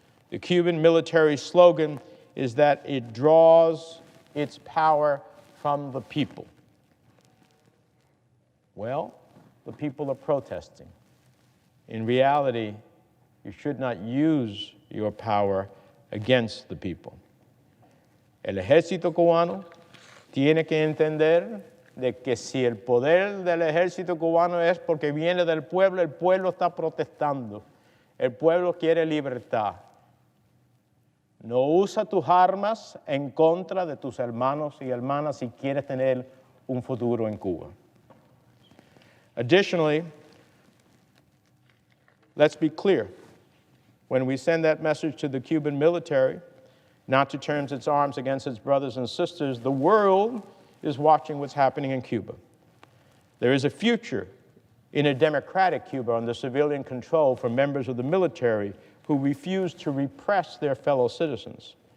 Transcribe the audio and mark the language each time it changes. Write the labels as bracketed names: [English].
[English] The Cuban military slogan is that it draws its power from the people. Well, the people are protesting. In reality, you should not use your power against the people. [Spanish] El ejército cubano tiene que entender de que si el poder del ejército cubano es porque viene del pueblo, el pueblo está protestando. El pueblo quiere libertad. No usa tus armas en contra de tus hermanos y hermanas si quieres tener un futuro en Cuba. [English] Additionally, let's be clear. When we send that message to the Cuban military, not to turn its arms against its brothers and sisters, the world is watching what's happening in Cuba. There is a future in a democratic Cuba under civilian control for members of the military who refuse to repress their fellow citizens.